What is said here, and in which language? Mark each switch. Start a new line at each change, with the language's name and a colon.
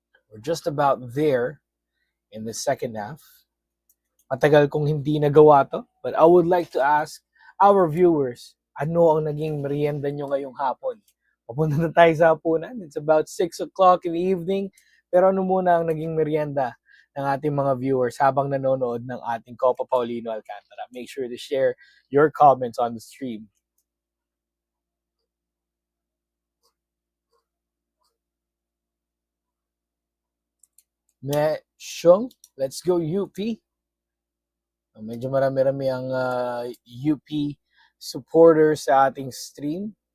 English: We're just about there in the second half.
Filipino: Matagal kong hindi nagawa to,
English: but I would like to ask our viewers,
Filipino: ano ang naging merienda nyo ngayong hapon? Papunta na tayo sa hapunan.
English: It's about 6 o'clock in the evening.
Filipino: Pero ano muna ang naging merienda ng ating mga viewers habang nanonood ng ating Copa Paulino Alcantara?
English: Make sure to share your comments on the stream.
Filipino: Shong,
English: let's go UP.
Filipino: Medyo marami-rami ang UP supporters sa ating stream.